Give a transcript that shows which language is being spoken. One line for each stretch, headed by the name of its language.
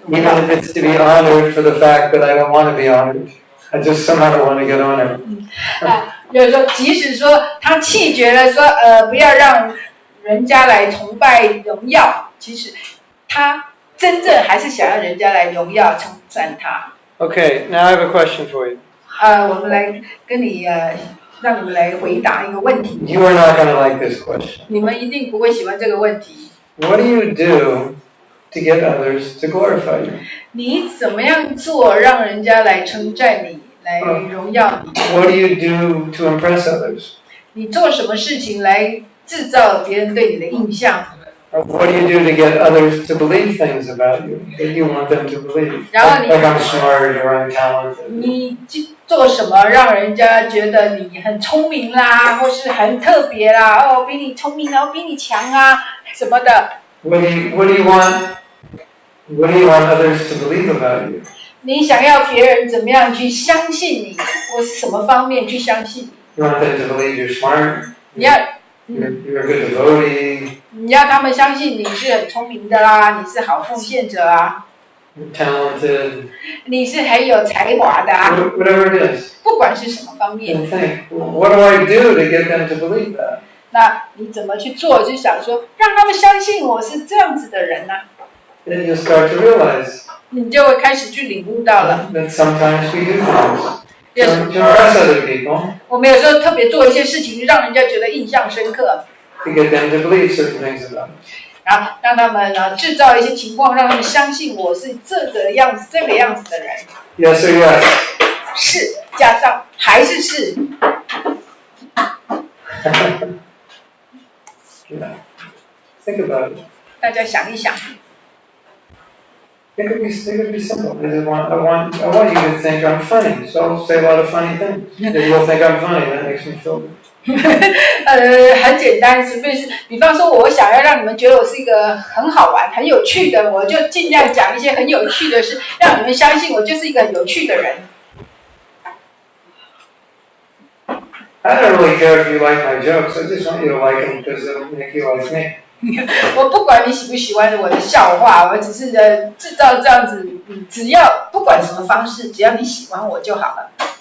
English: Even if it's to be honored for the fact that I don't want to be honored. I just somehow want to get honored.
Chinese: 就是说，即使说他弃绝了说不要让人家来崇拜荣耀，其实他真正还是想要人家来荣耀称赞他。
English: Okay, now I have a question for you.
Chinese: 我们来跟你让你们来回答一个问题。
English: You are not going to like this question.
Chinese: 你们一定不会喜欢这个问题。
English: What do you do to get others to glorify you?
Chinese: 你怎么样做让人家来称赞你，来荣耀你
English: What do you do to impress others?
Chinese: 你做什么事情来制造别人对你的印象
English: What do you do to get others to believe things about you that you want them to believe?
Chinese: 然后你
English: Like I'm smart or I'm talented.
Chinese: 你做什么让人家觉得你很聪明啦，或是很特别啦，比你聪明啊，比你强啊什么的。
English: What do you want others to believe about you?
Chinese: 你想要别人怎么样去相信你，或是什么方面去相信你？
English: You want them to believe you're smart?
Chinese: 你要
English: You're a good devotee?
Chinese: 你要他们相信你是很聪明的啦，你是好奉献者啊，
English: You're talented?
Chinese: 你是很有才华的啊，
English: Whatever it is.
Chinese: 不管是什么方面。
English: And think, what do I do to get them to believe that?
Chinese: 那你怎么去做？就想说，让他们相信我是这样子的人啊。
English: Then you'll start to realize
Chinese: 你就会开始去领悟到了。
English: that sometimes we do things to impress other people,
Chinese: 我们有时候特别做一些事情，让人家觉得印象深刻，
English: to get them to believe certain things about us.
Chinese: 然后让他们制造一些情况，让他们相信我是这个样子的人。
English: Yes or yes?
Chinese: 是加上还是是。
English: Yeah. Think about it.
Chinese: 大家想一想。
English: It could be simple. I want you to think I'm funny, so I'll say a lot of funny things. Then you'll think I'm funny, that makes makes me feel good.
Chinese: 很简单，比方说，我想要让你们觉得我是一个很好玩、很有趣的，我就尽量讲一些很有趣的事，让你们相信我就是一个很有趣的人。
English: I don't really care if you like my jokes. I just want you to like them because it'll make you like me.
Chinese: 我不管你喜不喜欢我的笑话，我只是制造这样子，只要不管什么方式，只要你喜欢我就好了。